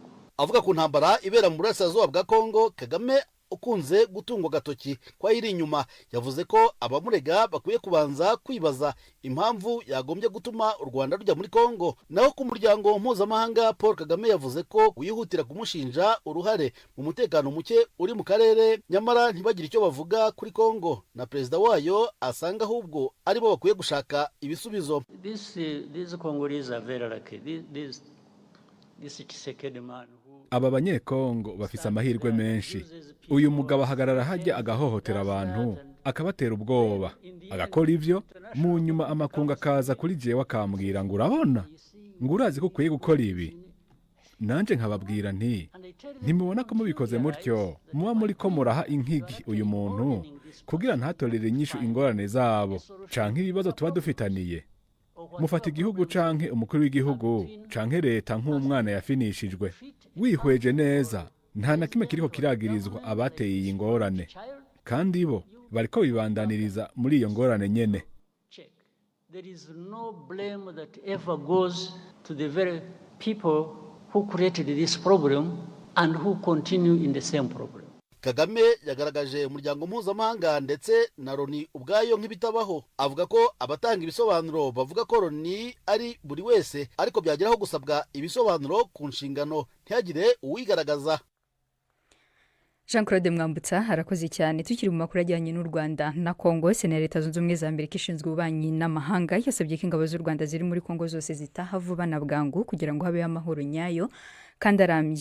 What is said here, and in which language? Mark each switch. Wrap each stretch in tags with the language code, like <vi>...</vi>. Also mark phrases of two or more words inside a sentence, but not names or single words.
<rw>Avuga ku ntambara ibera mu burasirazuba bwa Kongo, Kagame ukunze gutungwa agatoki kwa iri inyuma, yavuze ko abamurega bakwiye kubanza kwibaza impamvu yagombye gutuma u Rwanda rujya muri Kongo. Naho ku muryango mpuzamahanga, Paul Kagame yavuze ko wihutira kumushinja uruhare mu mutekano muke uri mu karere, nyamara ntibagire icyo bavuga kuri Kongo na perezida wayo, asanga ahubwo aribo bakwiye gushaka ibisubizo.</rw> <en>This Congolese are very lucky. This Tshisekedi man.</en> <rn>Aba banyekongo bafise amahirwe menshi. Uyu mugabo ahagarara hajya agahohotera abantu, akabatera ubwoba, agakora ivyo, mu nyuma amakunga akaza kuri jewe akambwira ngo urabona, ngo urazi ko ukwiye gukora ibi. Nanje nkababwira nti ntimubona ko mubikoze mutyo muba muri ko muraha inkigi uyu muntu kugira ntatorere inyishu ingorane zabo canke ibibazo tuba dufitaniye. Mufata igihugu canke umukuru w'igihugu canke leta nk'umwana yafinishijwe, wihweje neza nta na kimwe kiriko kiragirizwa abateye iyi ngorane, kandi bo bariko bibandaniriza muri iyo ngorane nyene.</rn> <en>There is no blame that ever goes to the very people who created this problem and who continue in the same problem.</en> <rw>Kagame yagaragaje umuryango mpuzamahanga ndetse na Loni ubwayo nk'ibitabaho. Avuga ko abatanga ibisobanuro bavuga ko Loni ari buri wese, ariko byageraho gusabwa ibisobanuro ku nshingano ntihagire uwigaragaza. Jean Claude Mwambutsa harakoze cyane. Tukiri mu makuru ajyanye n'u Rwanda na Kongo, Sena ya Leta Zunze Ubumwe za Amerika ishinzwe ububanyi n'amahanga yasabye ko ingabo z'u Rwanda ziri muri Kongo zose zitaha vuba na bwangu kugira ngo habeho amahoro nyayo kandi arambye.</rw>